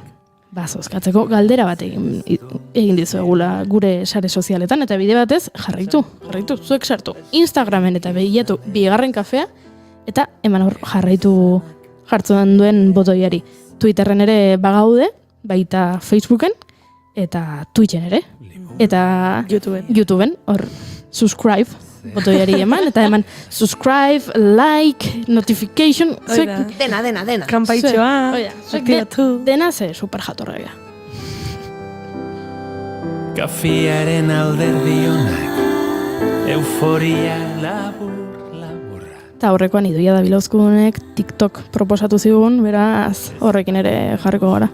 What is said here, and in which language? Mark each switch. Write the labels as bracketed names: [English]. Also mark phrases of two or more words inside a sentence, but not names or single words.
[Basque] Zozkatzeko galdera bat egin dizuegula gure sare sozialetan, eta bide batez jarraitu, zuek sartu Instagramen eta begiratu bigarren kafea, eta eman hor jarraitu jartzen duen botoiari. Twitterren ere bagaude, baita Facebooken, eta Twitchen ere, eta YouTubeen, hor subscribe botoiari eman, eta eman [English] subscribe, like, notification, [Basque] dena. Kanpaitxoa, aktibatu. Dena ze super jatorraia. Kafiaren alderdionak, euforia labur. Eta horrekoan Idoia Dabilozkunek TikTok proposatu zigun, beraz horrekin ere jarriko gara.